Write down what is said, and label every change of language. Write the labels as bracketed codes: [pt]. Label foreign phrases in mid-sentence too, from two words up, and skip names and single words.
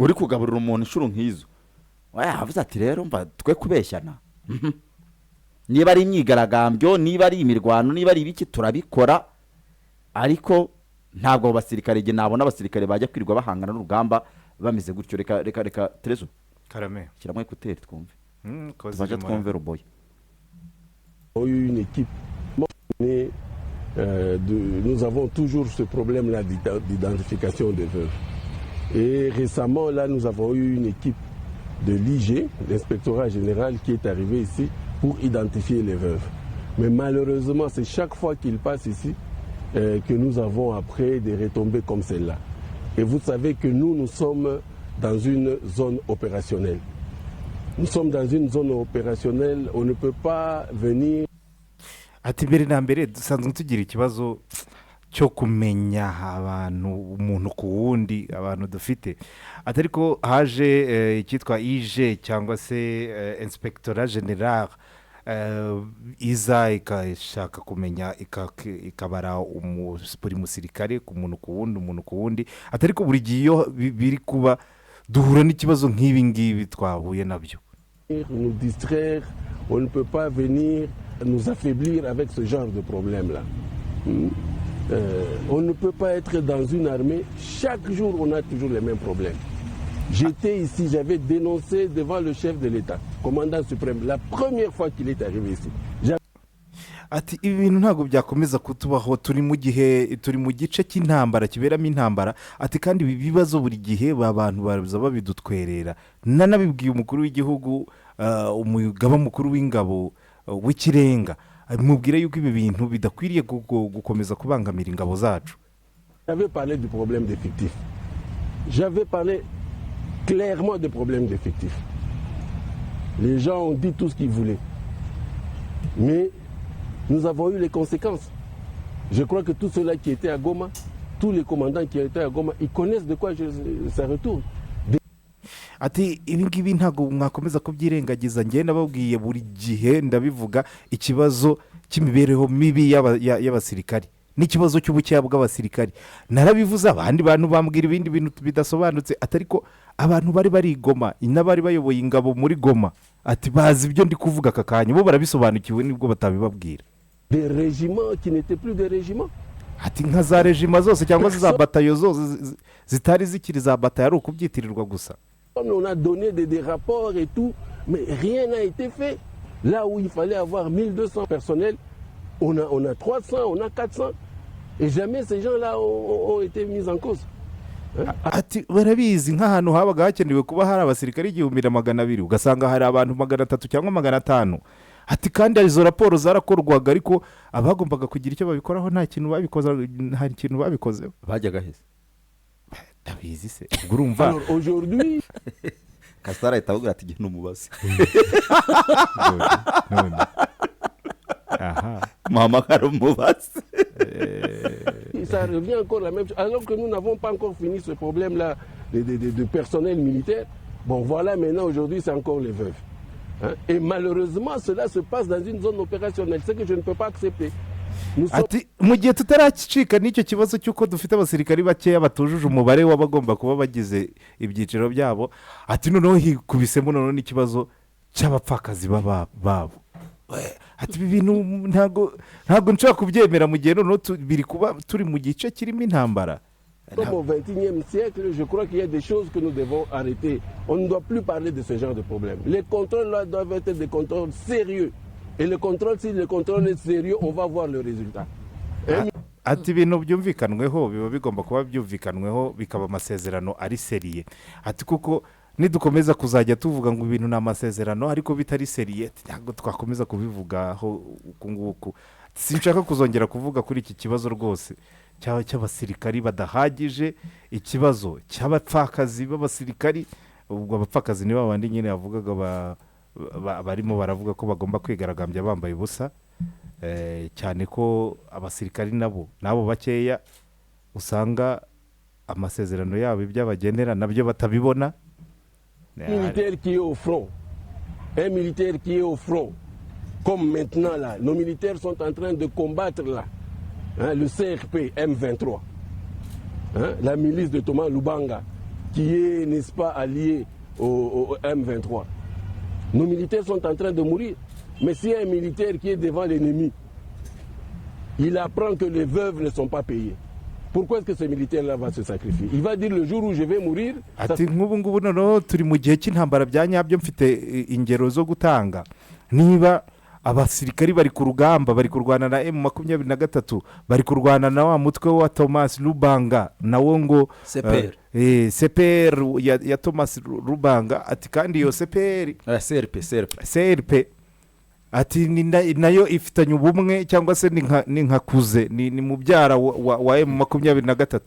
[rw] uri kugaburira umuntu inshuro nk'izo yavuze ati rero mba twe kubeshyana niba ari imyigaragambyo niba ari imirwano niba ari ibiki turabikora ariko ntabwo abasirikare igihe nabona abasirikare bajya kwirirwa bahangana n'urugamba bameze gutyo reka Terezo Karame shyiramo ekuteri twumve tubasha twumve Ruboya. [fr] Une équipe nous avons toujours ce problème là d'identification des veuves et récemment là nous avons eu une équipe de l'IG, l'inspectorat général, qui est arrivé ici pour identifier les veuves. Mais malheureusement, c'est chaque fois qu'il passe ici que nous avons après des retombées comme celle-là. Et vous savez que nous sommes dans une zone opérationnelle. Nous sommes dans une zone opérationnelle, on ne peut pas venir... [rw] Ati mbere na mbere dusanzwe tugira ikibazo cyo kumenya abantu umuntu ku wundi abantu dufite atari ko haje icyitwa IJ cyangwa se [fr] inspectorat général [rw] iza ikashaka kumenya ikabara buri musirikare ku muntu ku wundi atari ko buri gihe iyo biri kuba duhura n'ikibazo nk'ibi ngibi twahuye nabyo. [fr] Nous distraire, on ne peut pas venir nous affaiblir avec ce genre de problème-là. On ne peut pas être dans une armée, chaque jour on a toujours les mêmes problèmes. J'étais ici, j'avais dénoncé devant le chef de l'État, commandant suprême, la première fois qu'il est arrivé ici. [rw] Ati ibintu ntago byakomeza kutubaho turi mu gice cy'intambara kiberamo intambara ati kandi ibibazo buri gihe abantu baza babidutwerera nanabibwiye umukuru w'igihugu umugaba mukuru w'ingabo w'ikirenga mubwire yuko ibi bintu bidakwiriye gukomeza kubangamira ingabo zacu. [fr] J'avais parlé du problème d'effectifs. J'avais parlé clairement des problèmes d'effectifs. Les gens ont dit tout ce qu'ils voulaient. Mais nous avons eu les conséquences. Je crois que tous ceux-là qui étaient à Goma, tous les commandants qui étaient à Goma, ils connaissent de quoi ça retourne. [rw] Ati ibi ngibi ntago mwakomeza kubyirengagiza njye nababwiye buri gihe ndabivuga ikibazo cy'imibereho mibi y'abasirikari n'ikibazo cy'ubucyaya bw'abasirikari narabivuze abandi bantu bambwira ibindi bintu bidasobanutse atari ko abantu bari Goma n'abari bayoboye ingabo muri Goma ati bazi ibyo ndi kuvuga aka kanya bo barabisobanukiwe nibwo batabibabwira. [fr] Des régiments qui n'étaient plus des régiments. [rw] Ati nka za régiments zose cyangwa za batayo zose zitari zikiri za batayo ari ukubyitirirwa gusa. [fr] On a donné des rapports et tout, mais rien n'a été fait. Là où il fallait avoir 1200 personnels, on a 300, on a 400. Et jamais ces gens-là ont été mis en cause. [rw] Ati barabizi nk'ahantu habaga hakenewe kuba hari abasirikare 1200 ugasanga hari abantu 300 cyangwa 500. Ati kandi izo raporo zarakorwaga ariko abagombaga kugira icyo babikoraho nta kintu babikoze bajyaga hese tabizi se urumva. [fr] Alors aujourd'hui [rw] Kasara itavuga ati gino mubaze none aha mama karo mubaze. [fr] Ça revient encore la même chose alors que nous n'avons pas encore fini ce problème là de personnel militaire. Bon voilà, maintenant aujourd'hui c'est encore les veuves. Et malheureusement cela se passe dans une zone opérationnelle, ce que je ne peux pas accepter. Nous sommes [rw] ati mu gihe tutaracika n'icyo kibazo cy'uko dufite abasirikari bakeya batujuje umubare w'abagomba kuba bagize ibyiciro byabo, ati noneho hikubisemo noneho n'ikibazo cy'abapfakazi babo. Ati ibi bintu ntabwo nshobora kubyemera mu gihe noneho biri kuba turi mu gice kirimo intambara. [fr] au XXIe siècle, je crois qu'il y a des choses que nous devons arrêter. On ne doit plus parler de ce genre de problème. Les contrôles là doivent être des contrôles sérieux. Et le contrôle, si le contrôle est sérieux, on va voir le résultat. [rw] Ati ibintu byumvikanweho biba bigomba kuba byumvikanweho bikaba amasezerano ari seriye. Ati kuko nidukomeza kuzajya tuvuga ngo ibintu ni amasezerano ariko bitari seriye, ntabwo twakomeza kubivugaho uku nguku. Sinshaka kuzongera kuvuga kuri iki kibazo rwose cy'abasirikari badahagije, ikibazo cy'abapfakazi b'abasirikari. Ubwo abapfakazi ni babandi nyine yavugaga barimo baravuga ko bagomba kwigaragambya bambaye ubusa, cyane ko abasirikari nabo bakeya usanga amasezerano yabo iby'abagenera nabyo batabibona. [fr] Militaire qui est au front, un militaire qui est au front, comme maintenant là, nos militaires sont en train de combattre là, hein, le CRP M23, hein, la milice de Thomas Lubanga, qui est, n'est-ce pas, allié au M23. Nos militaires sont en train de mourir. Mais s'il y a un militaire qui est devant l'ennemi, il apprend que les veuves ne sont pas payées. Pourquoi est-ce que ce militaire-là va se sacrifier? Il va dire le jour où je vais mourir. [rw] Ati nk'ubu ngubu noneho turi mu gihe cy'intambara bya nyabyo, mfite ingero zo gutanga. Niba abasirikari bari ku rugamba, bari kurwana na M23, bari kurwana na wa mutwe wa Thomas Lubanga nawo ngo CPR ya Thomas Lubanga, ati kandi iyo CPR CRP ati nayo ifitanye ubumwe cyangwa se ni nka kuze ni mubyara wa M23.